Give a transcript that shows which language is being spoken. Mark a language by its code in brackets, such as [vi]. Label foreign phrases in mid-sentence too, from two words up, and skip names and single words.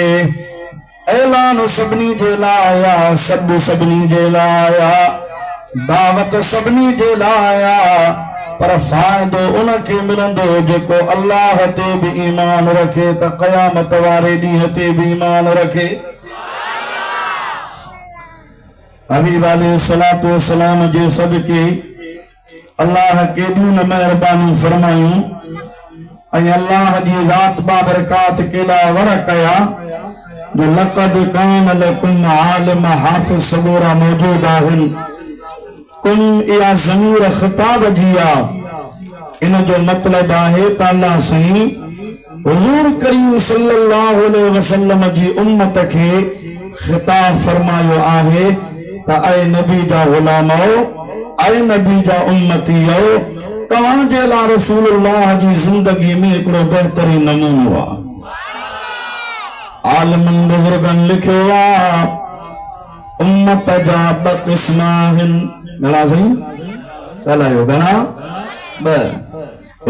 [sd] ऐलान सभिनी जे लाइ आया, सभु सभिनी जे लाइ आया, दावत सभिनी जे लाइ आया, पर फ़ाइदो उनखे मिलंदो जेको अल्लाह ते बि ईमान रखे त क़यामत वारे ॾींहं ते बि ईमान रखे। हबीब [ar] عليه الصلاة والسلام [sd] जे सदके अल्लाह केॾियूं न महिरबानी फरमायूं ऐं अल्लाह जी ज़ात बाबरकात केॾा वर कया जो [ar] لقد كان لكم [sd] आलिम हाफ़िज़ सबूरा मौजूद आहिनि। कुम इहा ज़मीर ख़िताब जी आहे। इन जो मतिलब आहे त अल्लाह साईं हुज़ूर करीम [ar] صلى الله عليه وسلم [sd] जी उम्मत खे ख़िताब फरमायो आहे त ऐ नबी जा ग़ुलामो, ऐ नबी जा उम्मतियो, तव्हांजे लाइ रसूलुल्लाह जी ज़िंदगी में हिकिड़ो बहितरीन नमूनो आहे। आलिमनि बुज़ुर्गनि लिखियो आहे उम्मत जा ॿ क़िस्म आहिनि। घणा साईं ॻाल्हायो? घणा? ॿ।